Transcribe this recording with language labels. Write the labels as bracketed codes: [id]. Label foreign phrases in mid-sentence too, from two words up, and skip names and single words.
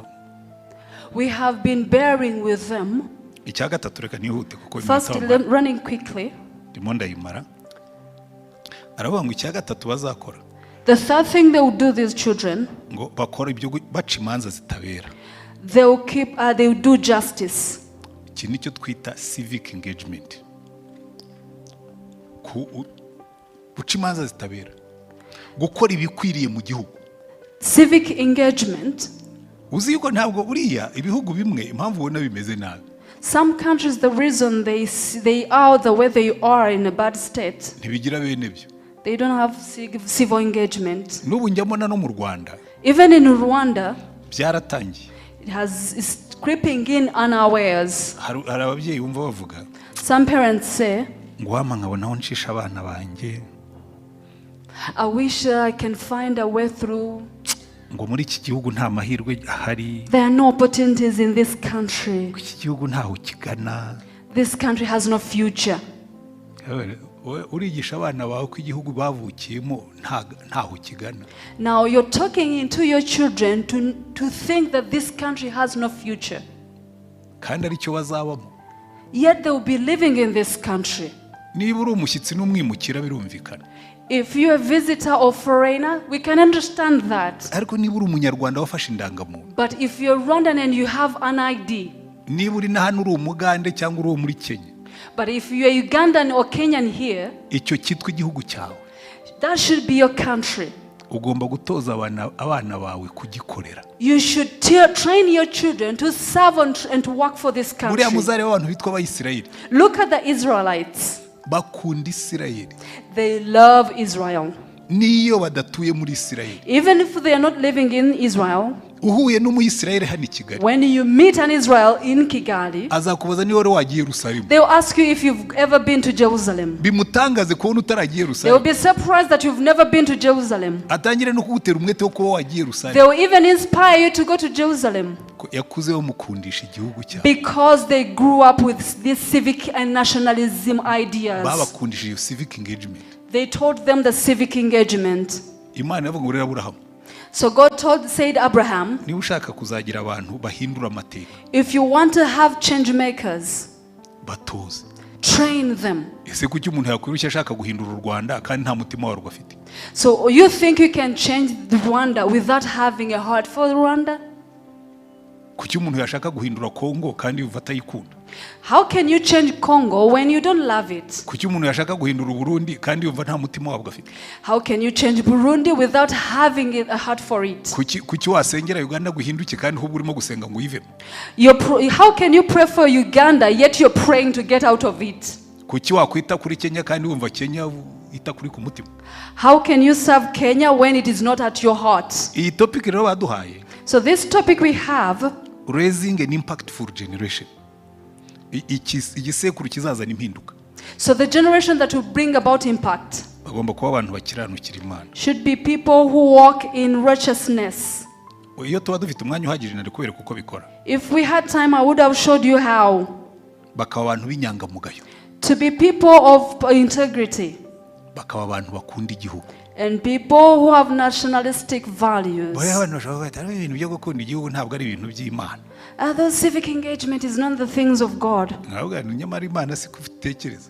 [en] We have been bearing with them. [rw] Icya gatatu reka nihute kuko [en] First, running quickly. [rw] ndimo ndayimara. Aravuga ngo icya gatatu bazakora [en] The third thing they will do, these children, [rw] ngo bakora ibyo baca imanza zitabera. [en] they will do justice. [rw] Iki nicyo twita [en] civic engagement. [rw] Guca imanza zitabera, gukora ibikwiriye mu gihugu. [en] Civic engagement. [rw] Uzi yuko ntabwo buriya ibihugu bimwe impamvu ubona bimeze nabi. [en] Some countries, the reason they are the way they are in a bad state, [rw] Ntibigira bene byo. [en] they don't have civil engagement. [rw] N'ubu njya mbona no mu Rwanda [en] Even in Rwanda, [rw] byaratangiye. [en] it's creeping in unawares. [rw] Hari ababyeyi bumva bavuga [en] Some parents say, [rw] ngo wama nkabona aho ncisha abana banjye, [en] I wish I can find a way through. [rw] ngo muri iki gihugu nta mahirwe ahari, [en] There are no opportunities in this country. [rw] iki gihugu ntaho kigana. [en] This country has no future. [rw] Urigisha abana bawe ko igihugu bavukiyemo ntaho kigana. [en] Now you're talking into your children to think that this country has no future. [rw] Kandi aricyo bazabamo. [en] Yet they will be living in this country. [rw] Niba uri umushyitsi n'umwimukira birumvikana. [en] If you're a visitor or foreigner, we can understand that. [rw] Ariko niba uri umunyarwanda wafashe indangamuntu, [en] But if you're Rwandan and you have an ID, [rw] niba uri na hano uri umugande cyangwa uri muri Kenya, [en] but if you're Ugandan or Kenyan here, [rw] icyo cyitwa igihugu cyawe. [en] that should be your country. [rw] ugomba gutoza abana bawe kugikorera. [en] You should train your children to serve and to work for this country. [rw] Buriya muzare w'abantu bitwa Abayisirayeli. [en] Look at the Israelites. [rw] Bakunda Isirayeli. [en] They love Israel. [rw] Niyo badatuye muri Isirayeli. [en] Even if they are not living in Israel, [rw] uhuye n'umuyisirayeli hano I Kigali, [en] when you meet an Israel in Kigali, [rw] azakubaza niba wari wagiye Yerusalemu. [en] they will ask you if you've ever been to Jerusalem. [rw] Bimutangaze kubona utaragiye [en] They will [rw] Yerusalemu. [en] be surprised that you've never been to Jerusalem. [rw] Atangire no kugutera umwete wo kuba wagiye [en] They [rw] Yerusalemu. [en] will even inspire you to go to Jerusalem [rw] Yakuze bamukundisha igihugu cyabo. [en] because they grew up with this civic and nationalism ideas. [rw] Babakundishije [en] civic engagement. They taught them the civic engagement. [rw] Imana yavuga ngo rero Aburahamu, [en] So God said Abraham, [rw] niba ushaka kuzagira abantu bahindura amateka, [en] if you want to have change makers, [rw] batoze. [en] train them. [rw] Ese kuki umuntu yakwirushya ashaka guhindura u Rwanda kandi nta mutima warwo afite? [en] So you think you can change Rwanda without having a heart for Rwanda? [rw] Kuki umuntu yashaka guhindura Kongo kandi yumva atayikunda? [en] How can you change Congo when you don't love it? [rw] Kuki umuntu yashaka guhindura Burundi kandi yumva nta mutima wabwo afite? [en] How can you change Burundi without having a heart for it? [rw] Kuki wasengera Uganda guhinduke kandi ahubwo urimo gusenga ngo uyivemo? [en] How can you pray for Uganda yet you're praying to get out of it? [rw] Kuki wakwita kuri Kenya kandi wumva Kenya ita kuri ku mutima? [en] How can you serve Kenya when it is not at your heart? [rw] Iyi topic rero baduhaye, [en] So this topic we have, raising an impactful generation. [rw] Igisekuru kizazana impinduka. [en] so the generation that will bring about impact [rw] Bagomba kuba abantu bakiranukira Imana. [en] should be people who walk in righteousness. [rw] Iyo tuba dufite umwanya uhagije nari kubereka uko bikora. [en] If we had time, I would have showed you how. [rw] Bakaba abantu b'inyangamugayo. [en] To be people of integrity [rw] Bakaba abantu bakunda igihugu. [en] and people who have nationalistic values. [rw] Buriya abantu bashobora kuvuga ati ibintu byo gukunda igihugu ntabwo ari ibintu by'Imana. [en] Although civic engagement is not the things of God. [rw] Nkavuga nti nyamara Imana si kutekereza.